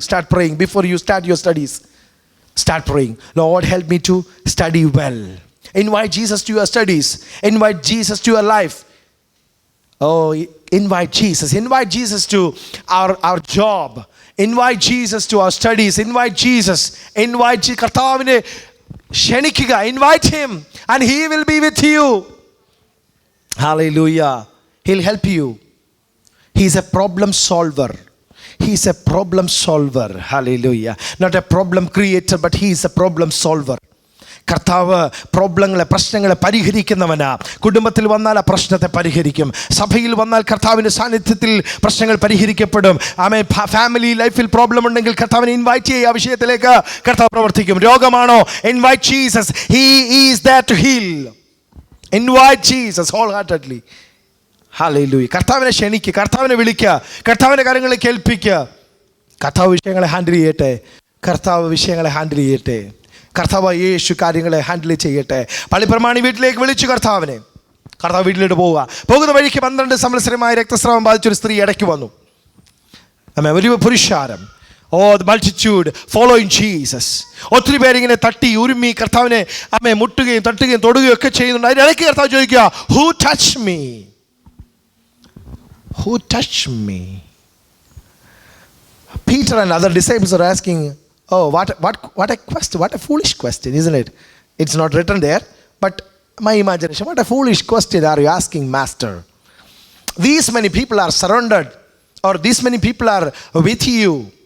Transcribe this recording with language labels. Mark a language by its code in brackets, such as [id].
[en] Start praying before you start your studies. Start praying. Lord, help me to study well. Invite Jesus to your studies. Invite Jesus to your life. Oh, invite Jesus. Invite Jesus to our job. Invite Jesus to our studies. Invite Jesus. [ml] Invite കർത്താവിനെ ക്ഷണിക്കുക. [en] Invite Him and He will be with you. Hallelujah. He'll help you. He's a problem solver. He's a problem solver. Hallelujah. Not a problem creator, but He is a problem solver. [ml] കർത്താവ് പ്രശ്നങ്ങളെ പരിഹരിക്കുന്നവനാ. കുടുംബത്തിൽ വന്നാൽ ആ പ്രശ്നത്തെ പരിഹരിക്കും. സഭയിൽ വന്നാൽ കർത്താവിൻ്റെ സാന്നിധ്യത്തിൽ പ്രശ്നങ്ങൾ പരിഹരിക്കപ്പെടും. ആമേൻ. ഫാമിലി ലൈഫിൽ പ്രോബ്ലം ഉണ്ടെങ്കിൽ കർത്താവിനെ ഇൻവൈറ്റ് ചെയ്യുക. ആ വിഷയത്തിലേക്ക് കർത്താവ് പ്രവർത്തിക്കും. രോഗമാണോ? [en] Invite Jesus. He is there to heal. Invite Jesus wholeheartedly. Hallelujah. [ml] കർത്താവിനെ ക്ഷണിക്കുക. കർത്താവിനെ വിളിക്കുക. കർത്താവിൻ്റെ കാര്യങ്ങളെ കേൾപ്പിക്കുക. കർത്താവ് വിഷയങ്ങളെ ഹാൻഡിൽ ചെയ്യട്ടെ. കർത്താവ് വിഷയങ്ങളെ ഹാൻഡിൽ ചെയ്യട്ടെ. കർത്താവ് യേശു കാര്യങ്ങളെ ഹാൻഡിൽ ചെയ്യട്ടെ. പള്ളിപ്രമാണി വീട്ടിലേക്ക് വിളിച്ചു കർത്താവിനെ. കർത്താവ് വീട്ടിലോട്ട് പോകുന്ന വഴിക്ക് 12 സംവത്സരമായി രക്തസ്രാവം ബാധിച്ചൊരു സ്ത്രീ ഇടയ്ക്ക് വന്നു. ഒരു പുരുഷാരം. [en] the multitude following Jesus. [ml] ഒത്തിരി പേരിങ്ങനെ തട്ടി ഉരുമ്മി കർത്താവിനെ മുട്ടുകയും തട്ടുകയും തൊടുകയും ഒക്കെ ചെയ്യുന്നുണ്ട്. അതിനിടയ്ക്ക് കർത്താവ് ചോദിക്കുക, [en] who touched me? Who touched me? Peter and other disciples are asking, oh, what a question, what a foolish question, isn't it? It's not written there, but my imagination, what a foolish question are you asking, Master? These many people are surrounded, or these many people are with you.